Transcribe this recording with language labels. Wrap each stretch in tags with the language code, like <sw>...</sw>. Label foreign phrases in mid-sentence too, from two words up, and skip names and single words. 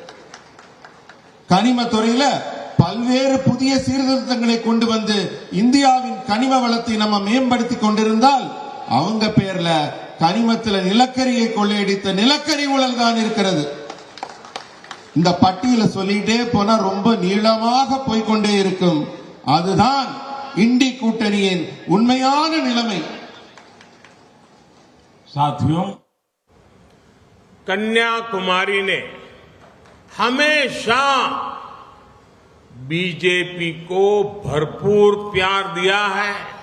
<ta>கனிம துறையில பல்வேறு புதிய சீர்திருத்தங்களை கொண்டு வந்து இந்தியாவின் கனிம வளத்தை நம்ம மேம்படுத்தி கொண்டிருந்தால் அவங்க பேர்ல கனிமத்தில் நிலக்கரியை கொள்ளையடித்த நிலக்கரி ஊழல் தான் இருக்கிறது. இந்த பட்டியலை சொல்லிட்டே போனா ரொம்ப நீளமாக போய்கொண்டே இருக்கும். அதுதான் இண்டி கூட்டணி உண்மையான நிலைமை।</ta> <hi>साथियों, कन्याकुमारी ने हमेशा बीजेपी को भरपूर प्यार दिया है</hi>